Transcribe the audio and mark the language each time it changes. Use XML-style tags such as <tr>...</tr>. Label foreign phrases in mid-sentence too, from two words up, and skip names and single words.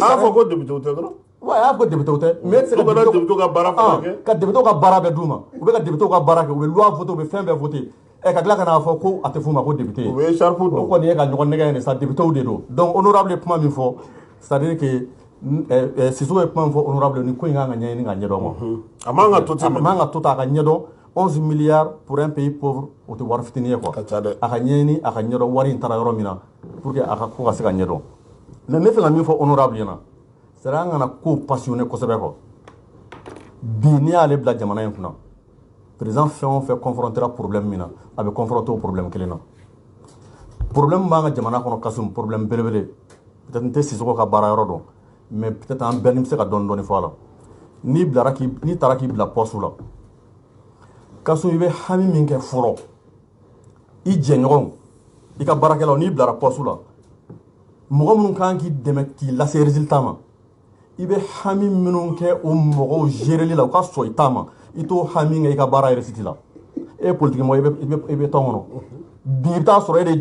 <bm>a fɔ ko député tɛ dɔrɔn wa y'a fɔ député tɛ</bm> <fr>mais c'est</fr> <bm>ka député ka baara fana kɛ ka député ka baara bɛɛ d'u ma u bɛ ka député ka baara kɛ u bɛ</bm> <fr>loi voter</fr> <bm>u bɛ fɛn bɛɛ voter ka tila ka n'a fɔ ko a tɛ f'u ma ko député u bɛ écharpe don o kɔni ye ka ɲɔgɔn nɛgɛ ye sa député de don donc honorable ye kuma min fɔ</bm> <fr>c'est à dire que</fr> <bm>Sissoko ye kuma min fɔ honorable ni ko in kan ka ɲɛɲini ka ɲɛdɔn quoi a man ka to ten a man ka to ta a ka ɲɛdɔn</bm> <fr>11 milliards pour un pays pauvre</fr> <bm>o tɛ wari fitinin ye quoi ka ca dɛ a ka ɲɛɲini a ka ɲɛdɔn wari in taara yɔrɔ min na</bm> <fr>pour que</fr> <bm>a ka ko ka se ka ɲɛdɔn mais n bɛ fɛ ka min fɔ honorable ɲɛna</bm> <fr>c'est à dire</fr> <bm>an kana ko passionné kosɛbɛ quoi bi n'i y'ale bila jamana in kunna président fɛn o fɛn confrontera problème min na a bɛ confronter o problème kelen na problème b'an ka jamana kɔnɔ Kasum problème belebele peut-être n tɛ Sissoko ka baara yɔrɔ dɔn mais peut-être an bɛɛ ni bɛ se ka dɔɔni fɔ a la n'i taara k'i bila poste la Kasum i bɛ hami min kɛ fɔlɔ i jɛɲɔgɔnw i ka baarakɛlaw n'i bilara poste la mɔgɔ minnu kan k'i dɛmɛ k'i lase résultat ma i bɛ hami minnu kɛ o mɔgɔw géreli la u ka sɔn i ta ma i t'o hami kɛ i ka baara réussite la e ye politique mɔgɔ i bɛ tɔn kɔnɔ bi i bɛ taa sɔrɔ e de</bm>